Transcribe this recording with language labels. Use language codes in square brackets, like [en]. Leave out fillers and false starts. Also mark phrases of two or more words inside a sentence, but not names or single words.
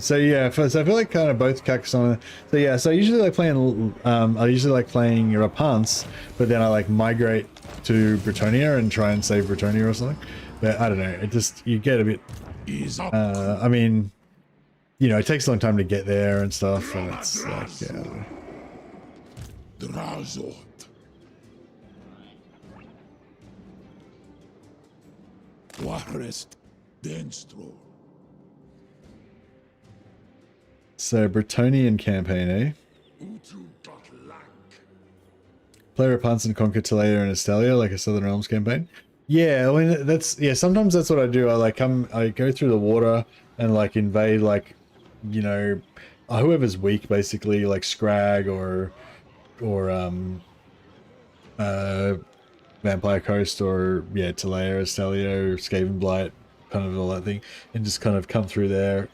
[en] So I feel like kind of both Carcassonne. So yeah, so I usually like playing, Rapance, but then I migrate to Bretonia and try and save Bretonia or something. But I don't know, it just, you get a bit, I mean, it takes a long time to get there and stuff, and it's like, yeah. Drazhoath. Warest Denstro. So, Bretonian campaign, eh? Play Rapance and conquer Talea and Estelia like a Southern Realms campaign. Yeah, I mean, sometimes that's what I do. I go through the water and invade whoever's weak, basically, like Scrag or Vampire Coast or Talea, Estelia, Skaven Blight, kind of all that thing, and just kind of come through there.